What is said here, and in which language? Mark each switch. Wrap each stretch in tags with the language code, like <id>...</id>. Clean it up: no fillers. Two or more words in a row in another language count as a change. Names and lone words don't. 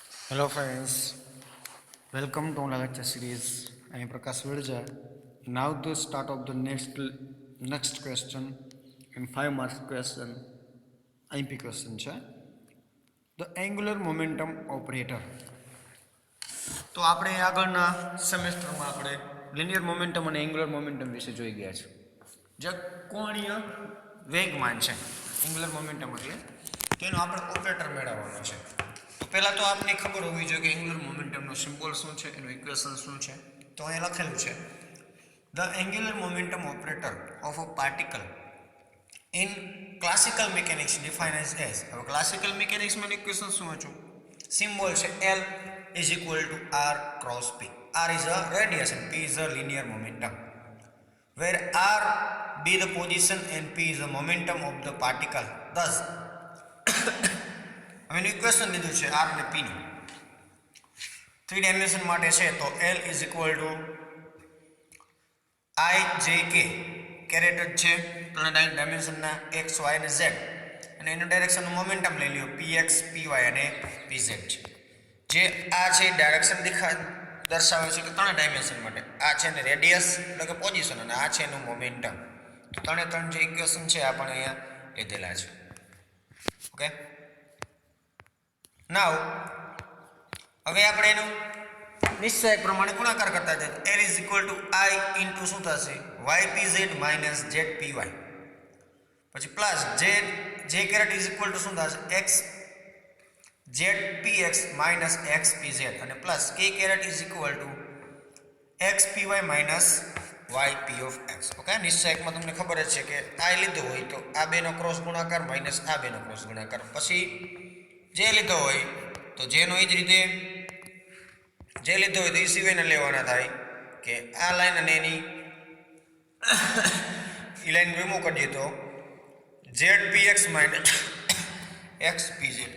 <en>Hello friends, welcome to our lecture series. I am Prakash Virja. Now the start of the next question in 5 marks question, IMP question છે. The angular momentum operator.</en> <gu>તો આપણે આગળના સેમેસ્ટરમાં આપણે લિનિયર મોમેન્ટમ અને એંગ્યુલર મોમેન્ટમ વિશે જોઈ ગયા છે. જે કોણીય વેગમાન છે એંગ્યુલર મોમેન્ટમ એટલે તેનો આપણે ઓપરેટર મેળવવાનો છે. તો પહેલા તો આપને ખબર હોવી જોઈએ કે એંગ્યુલર મોમેન્ટમનો સિમ્બોલ શું છે, એનું ઇક્વેશન શું છે. તો અહીં લખેલું છે</gu> <en>the angular momentum operator of a particle in classical mechanics defined as</en> <gu>હવે ક્લાસિકલ મિકેનિક્સમાં ઇક્વેશન શું હતું?</gu> <en>સિમ્બોલ છે L is equal to R cross P. R is a radius and P is a linear momentum, where R be the position and P is the momentum of the particle.</en> <gu>Thus હવે ઇક્વેશન લીધું છે R અને P નું 3 ડાયમેન્શન માટે છે. તો</gu> <en>L is equal to I J K</en> <gu>કેરેટ છે 3 ડાયમેન્શનના x y અને z, અને એનું ડાયરેક્શનનું મોમેન્ટમ લઈ લ્યો px py અને pz છે. જે આ છે ડાયરેક્શન દર્શાવે છે કે 3 ડાયમેન્શન માટે. આ છે ને રેડિયસ એટલે કે પોઝિશન, અને આ છે એનું મોમેન્ટમ. તો 3 જે ઇક્વેશન છે આ પણ અહીંયા લીધેલા છે. ઓકે, નાઉ હવે આપણે એનું નિશ્ચય પ્રમાણે ગુણાકાર કરતા જઈએ.</gu> <en>L is equal to I into</en> <gu>શું થશે?</gu> <en>ypz minus zpy,</en> <gu>પછી પ્લસ j કેરેટ</gu> <en>is equal to</en> <gu>શું થશે?</gu> <en>x zpx minus xpz,</en> <gu>અને પ્લસ k કેરેટ</gu> <en>is equal to xpy minus yp of x.</en> <gu>ઓકે, નિશ્ચયકમાં તમને ખબર જ છે કે I લીધો હોય તો આ બેનો ક્રોસ ગુણાકાર માઇનસ આ બેનો ક્રોસ ગુણાકાર, પછી જે લીધો હોય તો જેનો એ જ રીતે જે લીધો હોય તો એ સિવાયના લેવાના થાય કે આ લાઈન અને એની એ લાઈન રિમૂવ કરી દઈએ તો zpx માઇનસ xpz.</gu>